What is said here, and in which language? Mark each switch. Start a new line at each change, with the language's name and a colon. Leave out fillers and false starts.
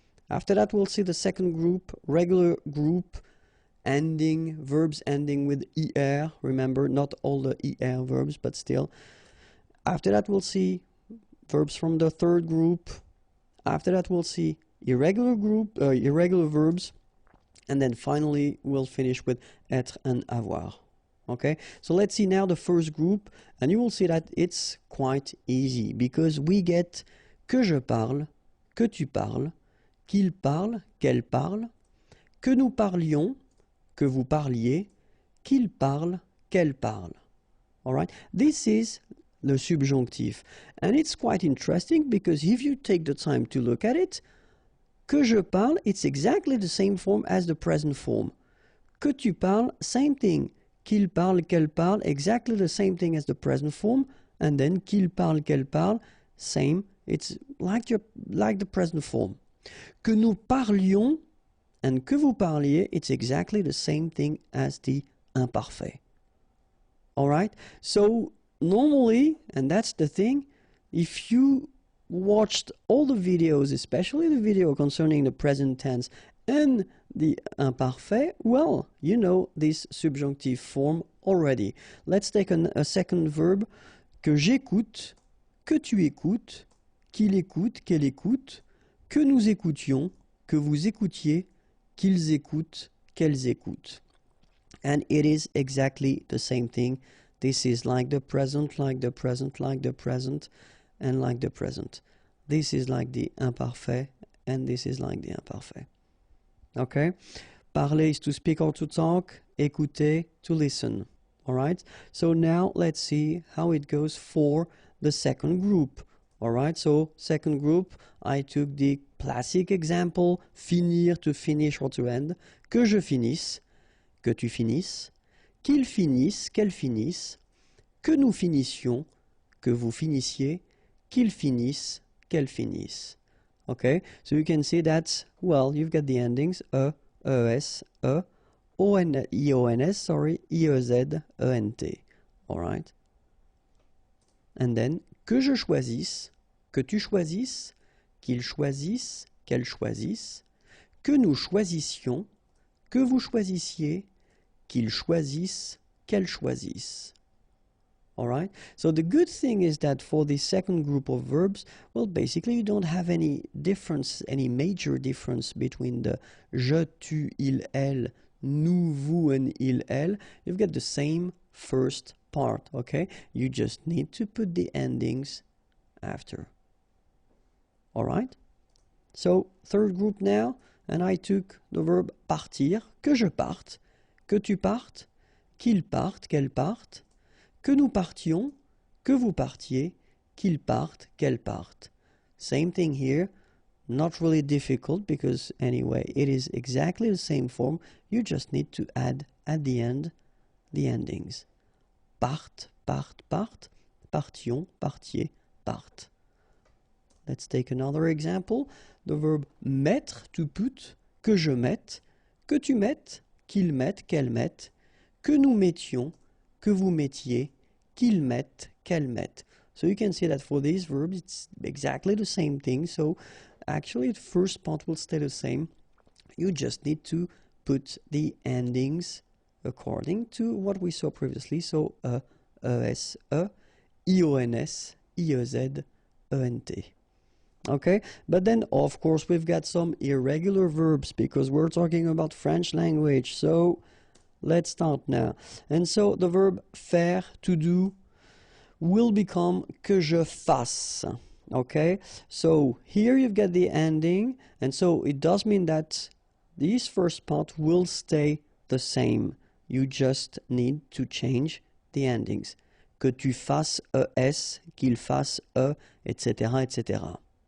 English: After that, we'll see the second group, regular group verbs ending with er. Remember, not all the er verbs, but still. After that, we'll see verbs from the third group. After that, we'll see irregular verbs. And then finally, we'll finish with être and avoir. Okay, so let's see now the first group, and you will see that it's quite easy because we get
French: que je parle, que tu parles, qu'il parle, qu'elle parle, que nous parlions, que vous parliez, qu'il parle, qu'elle parle.
English: All right, this is the subjunctive, and it's quite interesting because if you take the time to look at it,
French: que je parle,
English: it's exactly the same form as the present form.
French: Que tu parles,
English: same thing.
French: Qu'il parle, qu'elle parle,
English: exactly the same thing as the present form. And then
French: qu'il parle, qu'elle parle,
English: same. It's like the present form.
French: Que nous parlions
English: and
French: que vous parliez,
English: it's exactly the same thing as the imparfait. All right? So normally, and that's the thing, if you watched all the videos, especially the video concerning the present tense and the imparfait, well, you know this subjunctive form already. Let's take a second verb.
French: Que j'écoute, que tu écoutes, qu'il écoute, qu'elle écoute, que nous écoutions, que vous écoutiez, qu'ils écoutent, qu'elles écoutent.
English: And it is exactly the same thing. This is like the present, like the present, like the present, and like the present. This is like the imparfait, and this is like the imparfait. Okay? Parler is to speak or to talk. Écouter, to listen. All right? So now let's see how it goes for the second group. All right? So second group, I took the classic example, finir, to finish or to end.
French: Que je finisse, que tu finisses, qu'il finisse, qu'elle finisse, que nous finissions, que vous finissiez, qu'il finisse, qu'elle finisse.
English: Okay? So you can see that, well, you've got the endings es, ions, sorry, iez, ent. All right? And then,
French: que je choisisse, que tu choisisses, qu'il choisisse, qu'elle choisisse, que nous choisissions, que vous choisissiez, qu'il choisisse, qu'elle choisisse.
English: All right? So the good thing is that for the second group of verbs, well, basically you don't have any difference, any major difference between the je, tu, il, elle, nous, vous, and il, elle. You've got the same first part, okay? You just need to put the endings after. All right? So third group now, and I took the verb partir,
French: que je parte, que tu partes, qu'il parte, qu'elle parte, que nous partions, que vous partiez, qu'il parte, qu'elle parte.
English: Same thing here, not really difficult because anyway, it is exactly the same form. You just need to add at the end the endings.
French: Parte, parte, parte, partions, partiez, parte.
English: Let's take another example. The verb mettre, to put,
French: que je mette, que tu mettes, qu'il mette, qu'elle mette, que nous mettions, que vous mettiez, qu'il mette, qu'elle mette.
English: So you can see that for these verbs, it's exactly the same thing. So actually, the first part will stay the same. You just need to put the endings according to what we saw previously. So es, ions, iez, ent. Okay, but then of course we've got some irregular verbs because we're talking about French language. So let's start now. And so the verb faire, to do, will become
French: que je fasse.
English: Okay, so here you've got the ending, and so it does mean that this first part will stay the same. You just need to change the endings.
French: Que tu fasses es, qu'il fasse etc., etc.